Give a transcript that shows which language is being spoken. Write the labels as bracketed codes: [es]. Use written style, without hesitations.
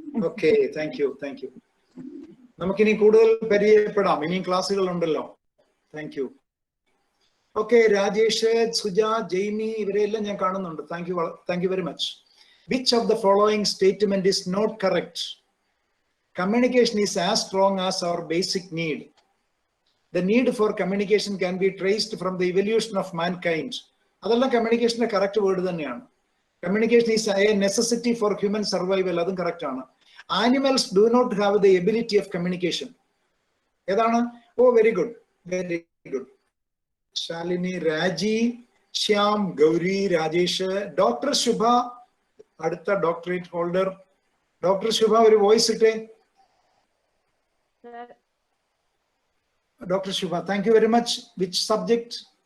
[ml] Okay, thank you. നമുക്കിനി കൂടുതൽ പരിചയപ്പെടാം. ഇനിയും ക്ലാസ്സുകൾ ഉണ്ടല്ലോ. Thank you. Okay, Rajesh, Suja, Jaimy, ഇവരെല്ലാം ഞാൻ കാണുന്നുണ്ട്. [en] Thank you very much. Which of the following statement is not correct? Communication is as strong as our basic need. The need for communication can be traced from the evolution of mankind. [ml] അതെല്ലാം കമ്മ്യൂണിക്കേഷന്റെ correct word തന്നെയാണ്. [en] Communication is a necessity for human survival. [ml] അതും correct ആണ്. [en] Animals do not have the ability of communication. [ml] ഏതാണ്? [en] Very good. [ml] Shalini, രാജി, Shyam, Gauri, Rajesh, doctor ശുഭ, അടുത്ത doctorate holder. Doctor ശുഭ ഒരു voice ഇട്ടേ. [en] Doctor Shubha, thank you very much. Which subject?